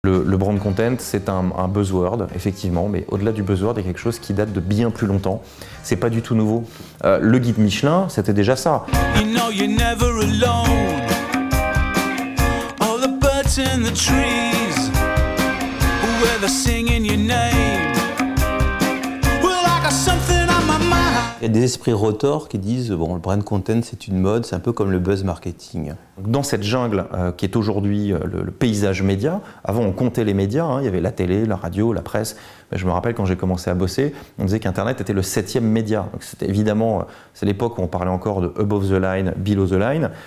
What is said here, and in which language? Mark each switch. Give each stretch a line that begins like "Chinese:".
French: Le brand content, c'est un buzzword, effectivement, mais au-delà du buzzword, il y a quelque chose qui date de bien plus longtemps. C'est pas du tout nouveau. Le guide Michelin, c'était déjà ça.
English: You know you're never alone. All the birds in the trees, where they're singing your name. Well, I got something on my mind.
French: Il y a des esprits rotors qui disent bon, le brand content c'est une mode, c'est un peu comme le buzz marketing. Dans cette jungle qui est aujourd'hui le paysage média, avant on comptait les médias, hein, il y avait la télé, la radio, la presse. Je me rappelle quand j'ai commencé à bosser, on disait qu'Internet était le 7e média. C'était évidemment, c'est l'époque où on parlait encore de
English: above the line, below the line.